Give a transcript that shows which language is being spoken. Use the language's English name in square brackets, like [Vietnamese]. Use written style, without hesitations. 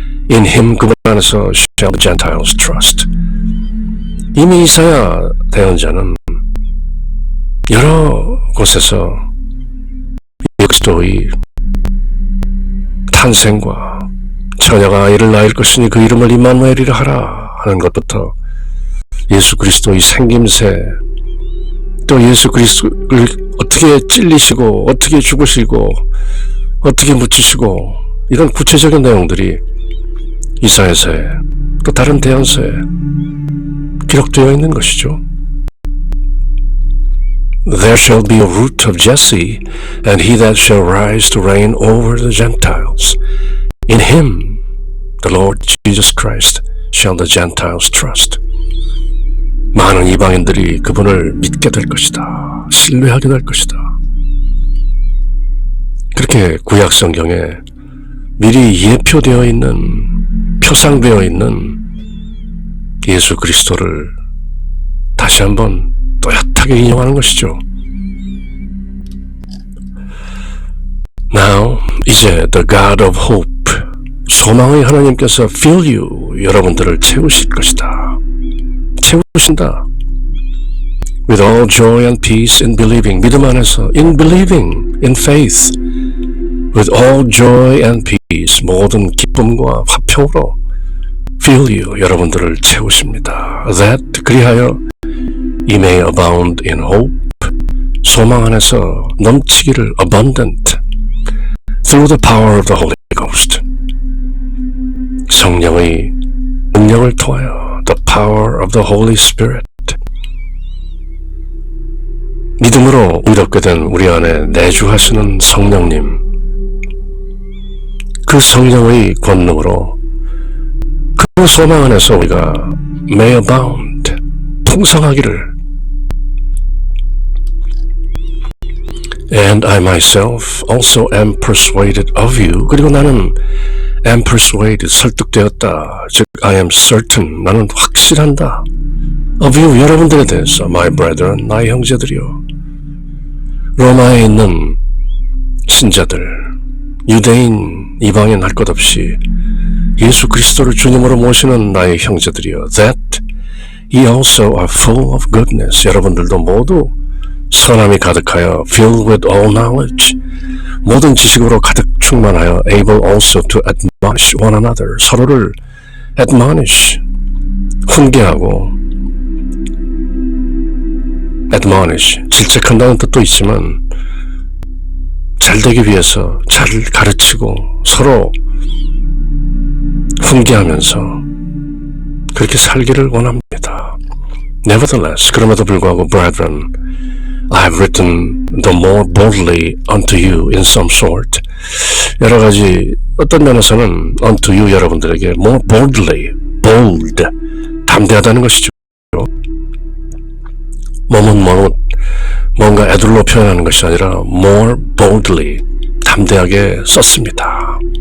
[English] In him [Korean] 그분 안에서 [English] shall the Gentiles trust. [Korean] 이미 이사야 대언자는 여러 곳에서 그리스도의 탄생과 처녀가 아이를 낳을 것이니 그 이름을 임마누엘이라 하라 하는 것부터 예수 그리스도의 생김새, 또 예수 그리스도를 어떻게 찔리시고 어떻게 죽으시고 어떻게 묻히시고 이런 구체적인 내용들이 이사야서에 또 다른 대언서에 기록되어 있는 것이죠. [English] There shall be a root of Jesse, and he that shall rise to reign over the Gentiles. In him, the Lord Jesus Christ, shall the Gentiles trust. [Korean] 많은 이방인들이 그분을 믿게 될 것이다. 신뢰하게 될 것이다. 그렇게 구약 성경에 미리 예표되어 있는, 표상되어 있는 예수 그리스도를 다시 한번 또렷하게 인용하는 것이죠. [English] Now, [Korean] 이제 [English] the God of hope, [Korean] 소망의 하나님께서 [English] fill you, [Korean] 여러분들을 채우실 것이다. 채우신다. [English] With all joy and peace in believing, [Korean] 믿음 안에서, [English] in believing, in faith, with all joy and peace, [Korean] 모든 기쁨과 화평으로 [English] fill you, [Korean] 여러분들을 채우십니다. [English] That, [Korean] 그리하여 [English] Ye may abound in hope, [Korean] 소망 안에서 넘치기를 [English] abundant, through the power of the Holy Ghost, [Korean] 성령의 능력을 통하여 [English] the power of the Holy Spirit, [Korean] 믿음으로 의롭게 된 우리 안에 내주하시는 성령님, 그 성령의 권능으로 그 소망 안에서 우리가 [English] may abound, [Korean] 풍성하기를. [English] And I myself also am persuaded of you. [Korean] 그리고 나는 [English] am persuaded, [Korean] 설득되었다. 즉, [English] I am certain, [Korean] 나는 확실한다. [English] of you, [Korean] 여러분들에 대해서, [English] my brethren, [Korean] 나의 형제들이요. 로마에 있는 신자들, 유대인, 이방인 할 것 없이 예수 그리스도를 주님으로 모시는 나의 형제들이요. [English] That ye also are full of goodness. [Korean] 여러분들도 모두 선함이 가득하여 [English] filled with all knowledge, [Korean] 모든 지식으로 가득 충만하여 [English] able also to admonish one another, [Korean] 서로를 admonish, 훈계하고 admonish, 질책한다는 뜻도 있지만 잘 되기 위해서 잘 가르치고 서로 훈계하면서 그렇게 살기를 원합니다. [English] Nevertheless, [Korean] 그럼에도 불구하고 [English] brethren, I have written the more boldly unto you in some sort. [Korean] 여러 가지 어떤 면에서는 [English] unto you [Korean] 여러분들에게 [English] more boldly, [Korean] bold, 담대하다는 것이죠. 몸은 뭔가 애들로 표현하는 것이 아니라 [English] more boldly, [Korean] 담대하게 썼습니다.